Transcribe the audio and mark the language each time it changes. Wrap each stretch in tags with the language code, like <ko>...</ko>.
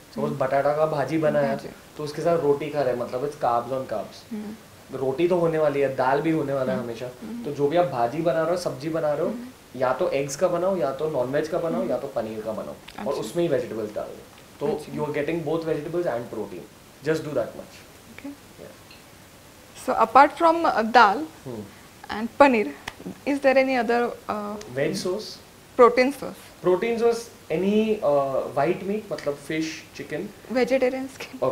<hi>Suppose बटाटा का भाजी बनाया तो उसके साथ रोटी खा रहे हैं, मतलब</hi> <en>It's carbs on carbs.</en> <hi>रोटी तो होने वाली है, दाल भी होने वाला है हमेशा. तो जो भी आप भाजी बना रहे हो, सब्जी बना रहे हो, या तो एग्स का बनाओ, या तो नॉनवेज का बनाओ, या तो पनीर का बनाओ, और उसमें ही वेजिटेबल्स डाल दो.</hi> <en>तो you are getting both vegetables and protein. Just do that much. So apart from dal and paneer, is there any other veg source, protein source? Protein source, any white meat, मतलब fish, chicken.</en> <hi>Vegetarians के</hi>